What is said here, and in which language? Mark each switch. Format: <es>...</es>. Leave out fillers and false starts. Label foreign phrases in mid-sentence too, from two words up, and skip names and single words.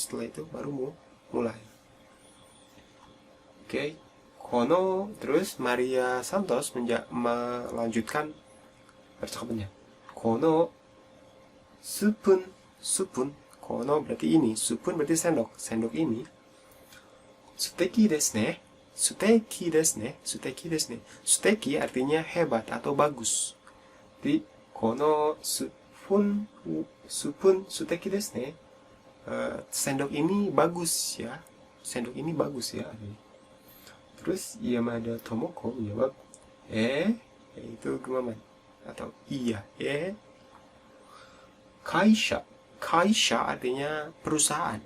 <id>Setelah itu baru mau mulai. Oke. Terus Maria Santos melanjutkan percakapannya.</id> <ja>このスプーン,</ja> <id>kono berarti ini, supun berarti sendok. Sendok ini</id> <ja>素敵ですね.</ja> <id>Suteki artinya hebat atau bagus.</id> <ja>Jadi このスプーン素敵ですね.</ja> <id>Sendok ini bagus ya. Terus Yamada Tomoko menjawab, itu gemaman atau iya,</id> <ja>会社 会社</ja> <id>artinya perusahaan.</id>